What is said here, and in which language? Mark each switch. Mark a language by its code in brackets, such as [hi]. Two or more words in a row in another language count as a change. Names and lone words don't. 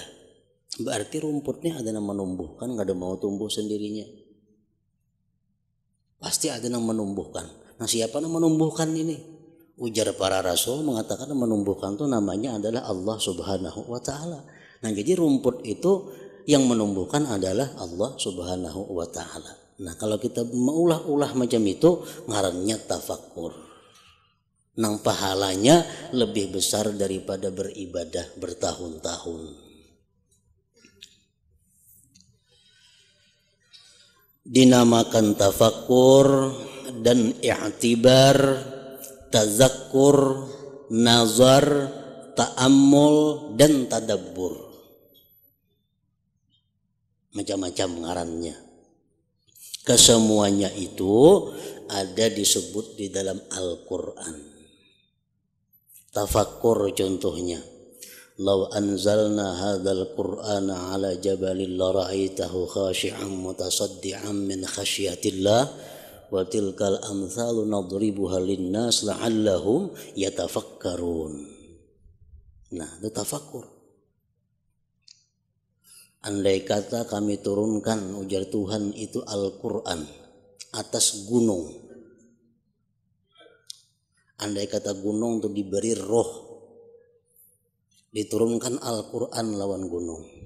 [id] Berarti rumputnya ada yang menumbuhkan, kada mau tumbuh sendirinya. Pasti ada yang menumbuhkan. Nah siapa yang menumbuhkan ini? Ujar para rasul mengatakan menumbuhkan itu namanya adalah [ar] الله سبحانه وتعالى. [id] Nah jadi rumput itu yang menumbuhkan adalah [ar] الله سبحانه وتعالى. [bjn] Nah kalau kita meulah-ulah macam itu ngarannya tafakkur. [id] Nang pahalanya lebih besar daripada beribadah bertahun-tahun. Dinamakan tafakkur dan i'tibar, tazakkur, nazar, ta'ammul dan tadabbur. [bjn] Macam-macam ngarannya. [id] Kesemuanya itu ada disebut di dalam Al-Quran. Tafakkur contohnya. [ar] لو أنزلنا هذا القرآن على جبل لرأيته خاشعا متصدعا من خشية الله وتلك الأمثال نضربها للناس لعلهم يتفكرون. [id] Nah, itu tafakkur. Andai kata kami turunkan, ujar Tuhan, itu Al-Quran atas gunung. Andai kata gunung itu diberi roh, diturunkan Al-Quran lawan gunung.